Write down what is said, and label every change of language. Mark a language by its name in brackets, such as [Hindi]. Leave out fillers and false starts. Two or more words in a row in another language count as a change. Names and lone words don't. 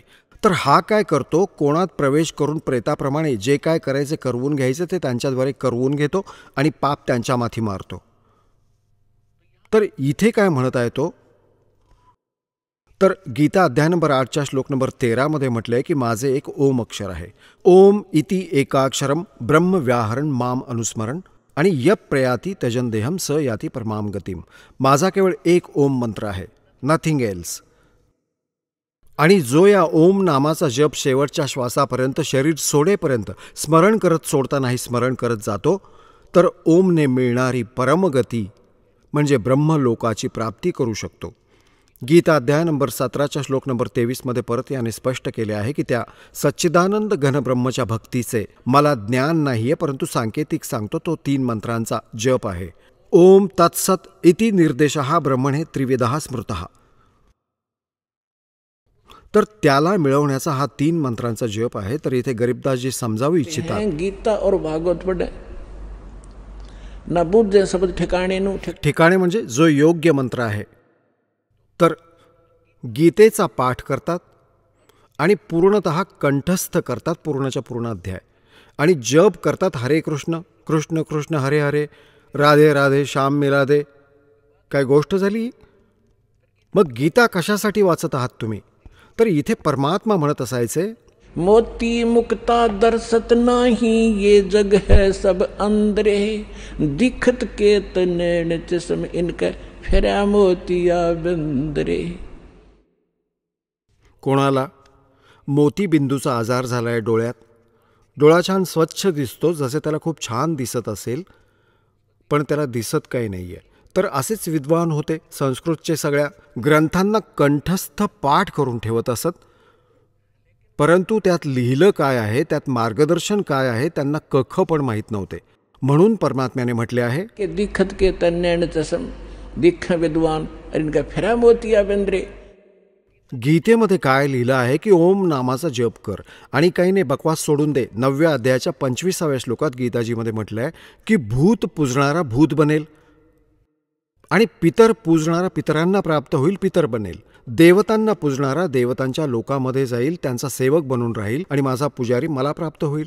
[Marathi] तर हा काय करतो, कोणात प्रवेश करून प्रेताप्रमाणे जे काय करायचे करवून घ्यायचे ते त्यांच्याद्वारे करवून घेतो आणि पाप त्यांच्या माथी मारतो. तर इथे काय म्हणत आहे तो, तर गीता अध्याय नंबर 8च्या श्लोक नंबर 13 म्हटलंय की माझे एक ओम अक्षर आहे. [Sanskrit] ओम इति एकाक्षरम ब्रह्म व्याहरण माम अनुस्मरण आणि यप प्रयाती त्यजन देहम स याती परमाम गतिम. [Marathi] माझा केवळ एक ओम मंत्र आहे, [English] nothing else. [Marathi] आणि जो या ओम नामाचा जप शेवटच्या श्वासापर्यंत, शरीर सोडेपर्यंत स्मरण करत सोडता नाही स्मरण करत जातो, तर ओमने मिळणारी परमगती म्हणजे ब्रह्मलोकाची प्राप्ती करू शकतो. गीता अध्याय नंबर 17च्या श्लोक नंबर 23 परत याने स्पष्ट केले आहे की त्या सच्चिदानंद घनब्रह्मच्या भक्तीचे मला ज्ञान नाहीये, परंतु सांकेतिक सांगतो तो 3 मंत्रांचा जप आहे. [Sanskrit] ओम तत्सत इति निर्देशः ब्रह्मणे त्रिविधः स्मृतः. [Marathi] तर त्याला मिळवण्याचा हा 3 मंत्रांचा जप आहे. तर इथे गरीबदासजी समजावू इच्छितात, [Hindi] गीता और भागवत पढ़े ना बुझे शब्द ठिकाणे नु. [Marathi] ठिकाणे म्हणजे जो योग्य मंत्र आहे. तर गीतेचा पाठ करतात आणि पूर्णतः कंठस्थ करतात पूर्णच्या पूर्ण अध्याय, आणि जप करतात हरे कृष्ण कृष्ण कृष्ण हरे हरे, [Hindi] राधे राधे श्याम मिला दे. [Marathi] काय गोष्ट झाली. मग गीता कशासाठी वाचत आहात तुम्ही, तर इथे परमात्मा म्हणत असायचे, [Hindi] मोती मुक्ता दर्शत नाही ये जग है सब अंदरे, दिखत केत नैन चश्म इनका फिरा मोतिया बंदरे. [Marathi] कोणाला मोतीबिंदूचा आजार झालाय डोळ्यात, डोळा छान स्वच्छ दिसतो, जसे त्याला खूप छान दिसत असेल, पण त्याला दिसत काही नाही आहे. तर असेच विद्वान होते, संस्कृतचे सगळ्या ग्रंथांना कंठस्थ पाठ करून ठेवत असत, परंतु त्यात लिहिलं काय आहे, त्यात मार्गदर्शन काय आहे, त्यांना कख पण माहीत नव्हते. म्हणून परमात्म्याने म्हटले आहे [Hindi] की दिखत के तन्नैन चश्म दिख विद्वान इनका फिरा मोतिया बंदरे. [Marathi] गीतेमध्ये काय लिहिलं आहे की ओम नामाचा जप कर आणि काही नाही बकवास सोडून दे. 9व्या अध्यायाच्या 25व्या श्लोकात गीताजीमध्ये म्हटलं आहे की भूत पूजणारा भूत बनेल आणि पितर पूजणारा पितरांना प्राप्त होईल, पितर बनेल. देवतांना पूजणारा देवतांच्या लोकामध्ये जाईल, त्यांचा सेवक बनून राहील आणि माझा पुजारी मला प्राप्त होईल.